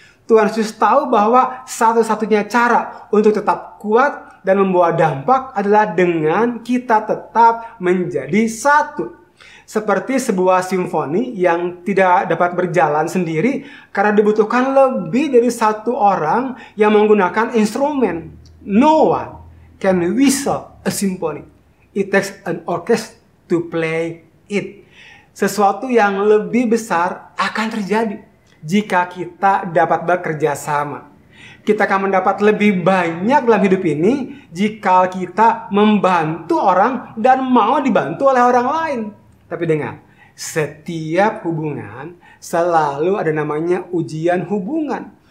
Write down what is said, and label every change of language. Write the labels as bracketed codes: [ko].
[id] Tuhan Yesus tahu bahwa satu-satunya cara untuk tetap kuat dan membawa dampak adalah dengan kita tetap menjadi satu. Seperti sebuah simfoni yang tidak dapat berjalan sendiri karena dibutuhkan lebih dari satu orang yang menggunakan instrumen. [en] No one can whistle a symphony. It takes an orchestra to play it. [id] Sesuatu yang lebih besar akan terjadi jika kita dapat bekerja sama. Kita akan mendapat lebih banyak dalam hidup ini jika kita membantu orang dan mau dibantu oleh orang lain. Tapi dengar, setiap hubungan selalu ada namanya ujian hubungan.